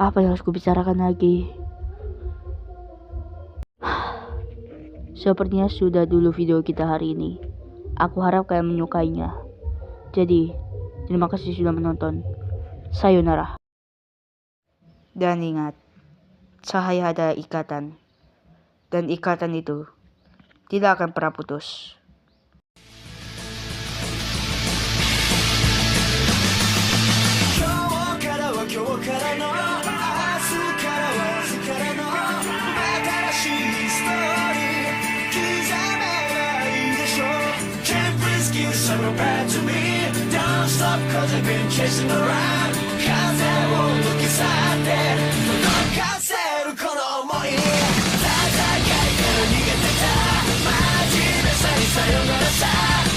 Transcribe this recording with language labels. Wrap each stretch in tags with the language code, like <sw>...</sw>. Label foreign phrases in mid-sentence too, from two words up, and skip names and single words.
<id>Apa yang harus kubicarakan lagi? Sepertinya sudah dulu video kita hari ini. Aku harap kalian menyukainya. Jadi, terima kasih sudah menonton. Sayonara. Dan ingat, cahaya adalah ikatan. Dan ikatan itu tidak akan pernah putus.</id> <ja>今日からの明日からは明日からの新しいストーリー刻めばいいでしょう</ja> <en>Can't please give some back to me Don't stop cause I've been chasing around</en> <ja>風を抜き去って届かせるこの想い戦いから逃げてた真面目さにさよならさ</ja>